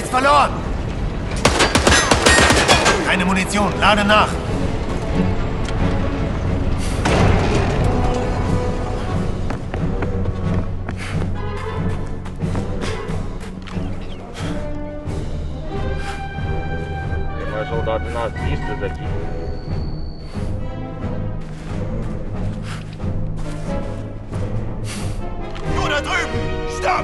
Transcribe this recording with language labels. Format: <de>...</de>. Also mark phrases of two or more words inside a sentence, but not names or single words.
<de>verloren! Keine Munition, lade nach!</de> <pt>Tem mais soldados nazistas aqui.</pt> <de>Du da drüben! Stopp!</de>